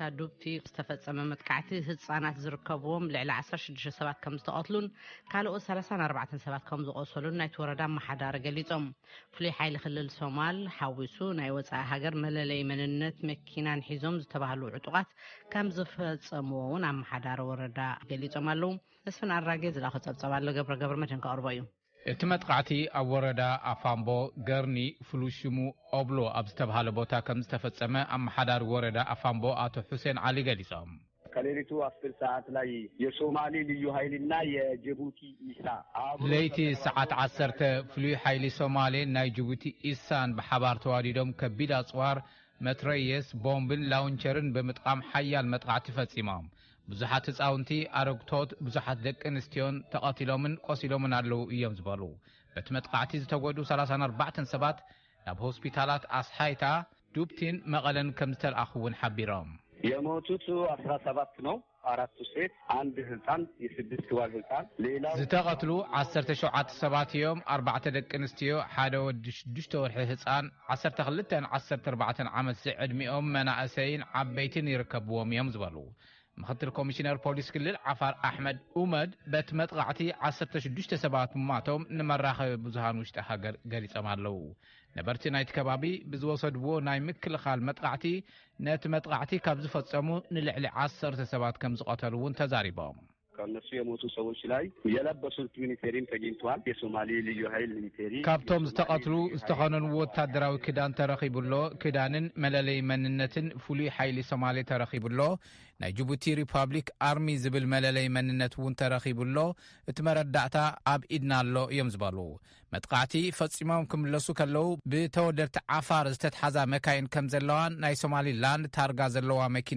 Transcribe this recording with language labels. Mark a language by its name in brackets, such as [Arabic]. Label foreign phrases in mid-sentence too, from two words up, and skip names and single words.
[Tigrinya] ዱብቲ ዝተፈጸመ መጥቃዕቲ ህፃናት ዝርከብዎም ልዕሊ 16 ሰባት ከም ዝተቐትሉን ካልኦት 34 ሰባት ከም ዝቆሰሉን ናይቲ ወረዳ ኣመሓዳሪ ገሊፆም። ፍሉይ ሓይሊ ክልል ሶማል ሓዊሱ ናይ ወፃኢ ሃገር መለለይ መንነት መኪናን ሒዞም ዝተባሃሉ ዕጡቃት ከም ዝፈጸምዎ እውን ኣመሓዳሪ ወረዳ ገሊፆም ኣለው። ተስፍን ኣራጌ ዝላኸ ጸብጸብ ኣሎ ገብረ መድህን ከቕርቦ እዩ። እቲ መጥቃዕቲ ኣብ ወረዳ ኣፋምቦ ገርኒ ፍሉሽሙ ኦብሎ ኣብ ዝተባሃለ ቦታ ከም ዝተፈጸመ ኣመሓዳሪ ወረዳ ኣፋምቦ አቶ ሁሴን አሊ ገሊጾም። [Amharic] ከሌሊቱ 10 ሰዓት ላይ የሶማሌ ልዩ ኃይልና የጅቡቲ ኢሳ [Tigrinya] ለይቲ ሰዓት 10 ፍሉይ ኃይሊ ሶማሌ ናይ ጅቡቲ ኢሳን በሓባር ተዋዲዶም ከቢድ ኣጽዋር መትረየስ ቦምብን ላውንቸርን በመጥቃም ሓያል መጥቃዕቲ ፈጺሞም። ብዙሓት ህፃውንቲ ኣረግቶት ብዙሓት ደቂ ኣንስትዮን ተቐቲሎምን ቆሲሎምን ኣለው እዮም ዝበሉ። በቲ መጥቃዕቲ ዝተጎዱ 34 ሰባት ናብ ሆስፒታላት ኣስሓይታ ዱብቲን መቐለን ከም ዝተልኣኹውን ሓቢሮም። [Amharic] የሞቱት 17 ነው። 4 ሴት፣ 1 ህፃን፣ የ6 ወር ህፃን። ሌላው [Tigrinya] ዝተቐትሉ 17 ሰባት እዮም። 4 ደቂ ኣንስትዮ፣ 1 ወዲ 6 ወርሒ ህፃን፣ 12 14 ዓመት ዕድሚኦም መናእሰይን ዓበይትን ይርከብዎም እዮም ዝበሉ። ምክትል ኮሚሽነር ፖሊስ ክልል ዓፋር ኣሕመድ ኡመድ በት መጥቃዕቲ 16 ሰባት ማቶም ንመራኸቢ ብዙሃን ውሽጢ ሃገር ገሊፆም ኣለው። ነበርቲ ናይቲ ከባቢ ብዝወሰድዎ ናይ ምክልኻል መጥቃዕቲ ነቲ መጥቃዕቲ ካብ ዝፈጸሙ ንልዕሊ 10 ሰባት ከም ዝቀተሉ እውን ተዛሪቦም። [Amharic] ከነሱ የሞቱ ሰዎች ላይ የለበሱት ሚሊተሪም ተገኝቷል። የሶማሌ ልዩ ኃይል ሚሊተሪ [Tigrinya] ካብቶም ዝተቀትሉ ዝተኸነኑ ወታደራዊ ክዳን ተረኺቡሎ፣ ክዳንን መለለይ መንነትን ፍሉይ ኃይሊ ሶማሌ ተረኺቡሎ፣ ናይ ጅቡቲ ሪፐብሊክ አርሚ ዝብል መለለይ መንነት እውን ተረኺቡሎ፣ እቲ መረዳእታ ኣብ ኢድና ኣሎ እዮም ዝበሉ። መጥቃዕቲ ፈጺሞም ክምለሱ ከለው ብተወደድቲ ዓፋር ዝተተሓዛ መካይን ከም ዘለዋን ናይ ሶማሊላንድ ታርጋ ዘለዋ መኪና